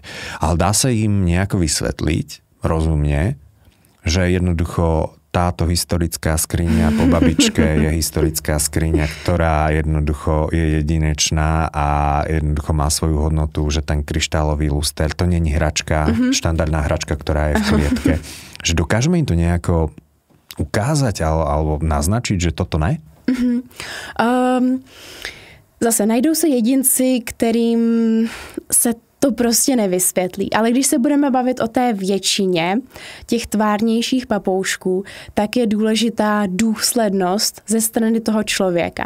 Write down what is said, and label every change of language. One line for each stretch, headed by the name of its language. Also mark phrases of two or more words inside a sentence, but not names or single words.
Slovak: Ale dá sa im nejako vysvetliť rozumne, že jednoducho táto historická skriňa po babičke je historická skriňa, ktorá jednoducho je jedinečná a jednoducho má svoju hodnotu, že ten kryštálový luster, to není hračka, štandardná hračka, ktorá je v klietke. Že dokážeme im to nejako ukázať alebo naznačiť, že toto ne?
Czech: Zase najdou se jedinci, kterým se to prostě nevysvětlí. Ale když se budeme bavit o té většině těch tvárnějších papoušků, tak je důležitá důslednost ze strany toho člověka.